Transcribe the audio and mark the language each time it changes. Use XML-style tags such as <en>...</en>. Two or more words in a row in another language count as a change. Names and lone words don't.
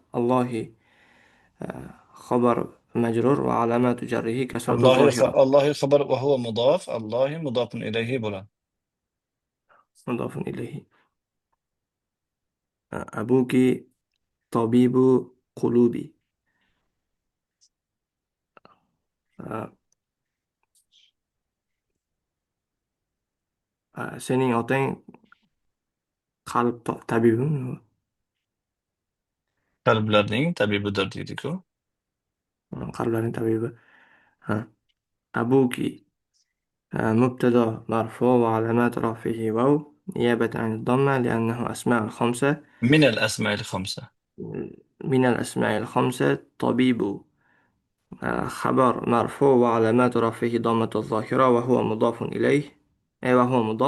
<ar>الله خبر مجرور وعلامات جره كسرة الظاهرة. الله خبر وهو مضاف. الله مضاف إليه بلان. مضاف إليه. أبوك طبيب قلوبي.</ar> <uz>Sening otang qalb tabibimi? Qalblarning tabibidir deydi-ku. Qalblarning tabibi. Ha.</uz> <ar>Abuki مبتدأ مرفوع وعلامات رفعه واو نيابة عن الضمة لأنه أسماء الخمسة من الأسماء الخمسة. من الأسماء الخمسة. طبيب خبر مرفوع وعلامات رفعه ضمة الظاهرة وهو مضاف إليه أي وهو مضاف.</ar>